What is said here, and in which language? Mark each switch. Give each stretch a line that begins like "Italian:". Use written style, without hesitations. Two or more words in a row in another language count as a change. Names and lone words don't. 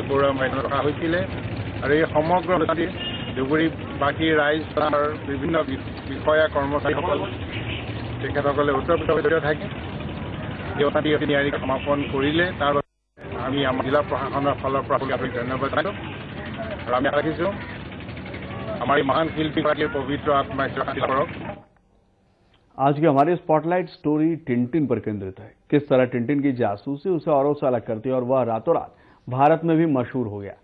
Assamese: বৰুৱা মৈদানত ৰখা হৈছিলে আৰু এই সমগ্ৰ জুবুৰীবাসী ৰাইজ বিভিন্ন বিষয়া কৰ্মচাৰীসকল তেখেতসকলে ওতঃপ্ৰোতভাৱে থাকে ন্যায়াধিক সমাপন কৰিলে তাৰ আমি আমাৰ জিলা প্ৰশাসনৰ ফালৰ পৰা ধন্যবাদ জনাইছোঁ আৰু আমি ৰাখিছোঁ আমাৰ এই মহান শিল্পীগৰাকীৰ পবিত্ৰ আত্মাই শান্তি কৰক।
Hindi: आज की हमारी स्पॉटलाइट स्टोरी टिंटिन पर केंद्रित है। किस तरह टिंटिन की जासूसी उसे औरों से अलग करती है और वह रातों रात भारत में भी मशहूर हो गया।